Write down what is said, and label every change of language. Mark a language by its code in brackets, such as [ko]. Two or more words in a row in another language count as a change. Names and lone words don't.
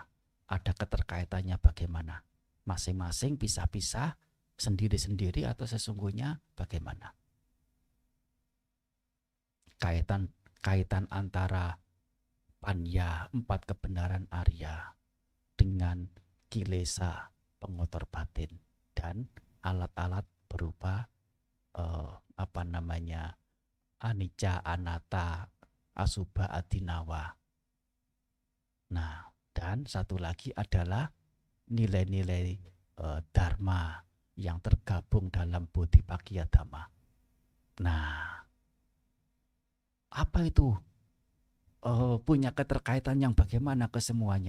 [id] Ada keterkaitannya bagaimana? Masing-masing pisah-pisah, sendiri-sendiri, atau sesungguhnya bagaimana? Kaitan antara panya, 4 kebenaran Arya, dengan kilesa, pengotor batin, dan alat-alat berupa [pi] anicca, anatta, asubha, adinawa. [id] Nah, dan satu lagi adalah nilai-nilai dharma yang tergabung dalam [pi] bodhipakkhya dhamma. [id] Nah, apa itu? Punya keterkaitan yang bagaimana ke semuanya?